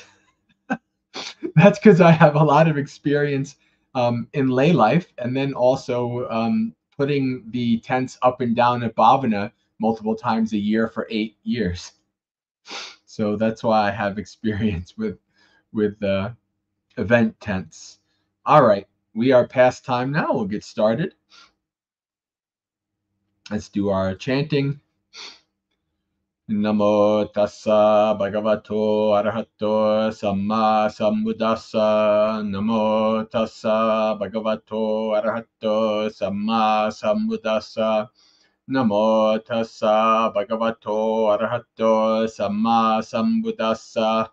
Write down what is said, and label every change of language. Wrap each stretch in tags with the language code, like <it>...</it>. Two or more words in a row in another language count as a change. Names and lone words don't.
<en>That's because I have a lot of experience in lay life, and then also putting the tents up and down at Bhavana multiple times a year for 8 years. So that's why I have experience with event tents. All right, we are past time now. We'll get started. Let's do our chanting.</en> <pi>Namo tassa bhagavato arahato samma sambuddhassa. Namo tassa bhagavato arahato samma sambuddhassa. Namo tassa bhagavato arahato samma sambuddhassa.</pi>